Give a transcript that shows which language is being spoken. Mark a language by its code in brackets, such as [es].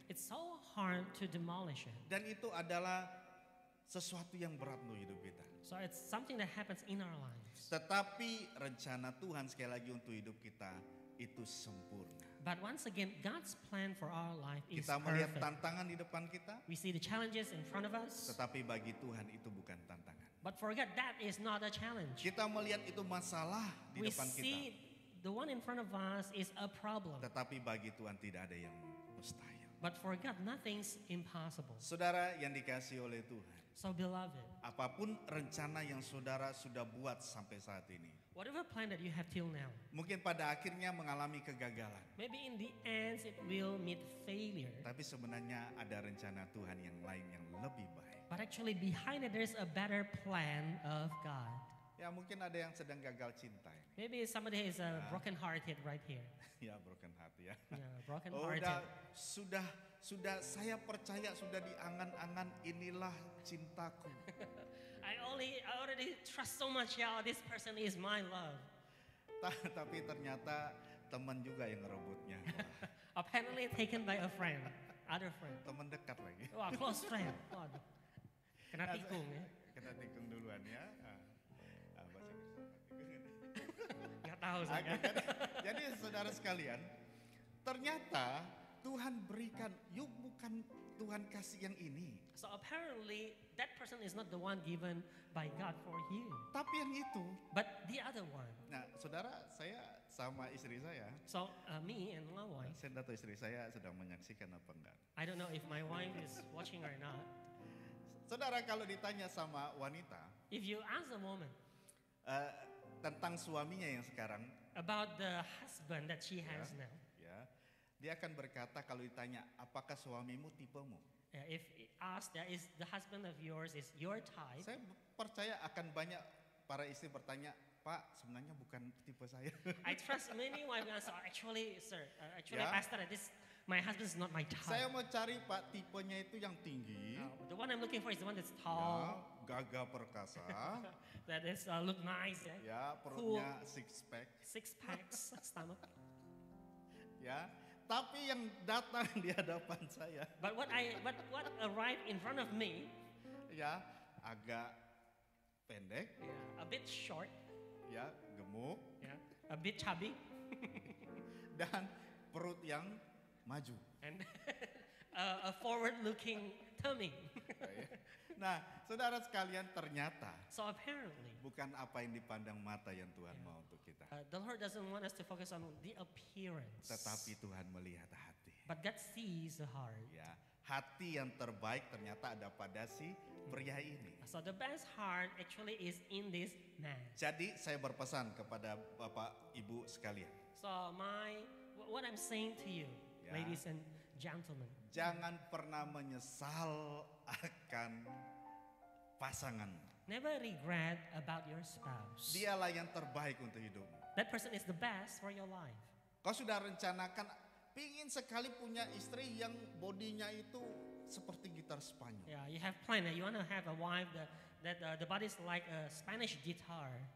[en] It's so hard to demolish it. [id] Dan itu adalah sesuatu yang berat untuk hidup kita. [en] So it's something that happens in our lives. [id] Tetapi rencana Tuhan sekali lagi untuk hidup kita itu sempurna. [en] But once again, God's plan for our life is [id] Kita melihat [en] perfect. [id] tantangan di depan kita, [en] We see the challenges in front of us, [id] tetapi bagi Tuhan itu bukan tantangan. [en] but for God, that is not a challenge. [id] Kita melihat itu masalah di [en] We [id] depan kita, [en] see the one in front of us is a problem, [id] tetapi bagi Tuhan tidak ada yang mustahil. [en] but for God, nothing's impossible. [id] Saudara yang dikasihi oleh Tuhan, [en] So beloved, [id] apapun rencana yang saudara sudah buat sampai saat ini, [en] whatever plan that you have till now, [id] mungkin pada akhirnya mengalami kegagalan. [en] maybe in the end it will meet failure. [id] Tapi sebenarnya ada rencana Tuhan yang lain yang lebih baik. [en] But actually behind it there's a better plan of God. [id] Ya mungkin ada yang sedang gagal cinta. [en] Maybe somebody is broken hearted right here. [id] Ya [en] broken heart [id] ya. [en] Yeah, broken Oh, hearted. [id] sudah saya percaya sudah di angan-angan inilah cintaku. [en] I already trust so much, yeah, this person is my love. [id] Tapi ternyata teman juga yang ngerebutnya. [en] Apparently taken by a friend, other friend. [id] Teman dekat lagi. Wah, [en] close friend. [id] Waduh. Kena tikung ya. Kita tikung duluan ya. Bahasa Inggris tikung. Nggak tahu saya. Jadi saudara sekalian, ternyata Tuhan berikan, yuk bukan Tuhan kasih yang ini, [en] So apparently that person is not the one given by God for you, [id] tapi yang itu. [en] but the other one. [id] Nah, saudara, saya sama istri saya, [en] So me and my wife, [id] saya tidak tahu istri saya sedang menyaksikan apa enggak. [en] I don't know if my wife is watching or not. [id] Saudara, kalau ditanya sama wanita [en] If you ask a woman [id] tentang suaminya yang sekarang, [en] about the husband that she has now, [id] ya, dia akan berkata kalau ditanya, apakah suamimu tipemu? [en] if asked that is the husband of yours is your type, [id] Saya percaya akan banyak para istri bertanya, Pak, sebenarnya bukan tipe saya. [en] I trust many wives answer, actually, sir, Yeah. pastor, this My husband is not my [id] Saya mau cari Pak tipenya itu yang tinggi, [en] The one I'm looking for is the one that's ya, tall, [id] gagah perkasa, [en] that is look nice, yeah? [id] ya perutnya six pack, [en] 6 packs stomach. [id] ya. Tapi yang datang di hadapan saya, [en] But what arrived in front of me, [id] ya agak pendek, [en] a bit short, [id] ya gemuk, [en] a bit chubby, [id] dan perut yang maju. [en] and a forward-looking tummy. [id] Nah, saudara sekalian, ternyata [en] So apparently, [id] bukan apa yang dipandang mata yang Tuhan mau untuk kita, [en] the Lord doesn't want us to focus on the appearance, [id] tetapi Tuhan melihat hati. [en] but God sees the heart. [id] Ya, hati yang terbaik ternyata ada pada si pria ini. [en] So the best heart actually is in this man. [id] Jadi saya berpesan kepada Bapak Ibu sekalian, [en] So what I'm saying to you, Ya. ladies and gentlemen, [id] jangan pernah menyesal akan pasangan. [en] never regret about your spouse. [id] Dialah yang terbaik untuk hidupmu. [en] That person is the best for your life. [id] Kau sudah rencanakan, pingin sekali punya istri yang bodinya itu seperti gitar Spanyol. [en] Yeah, you have planned that you want to have a wife that the body is like a Spanish guitar.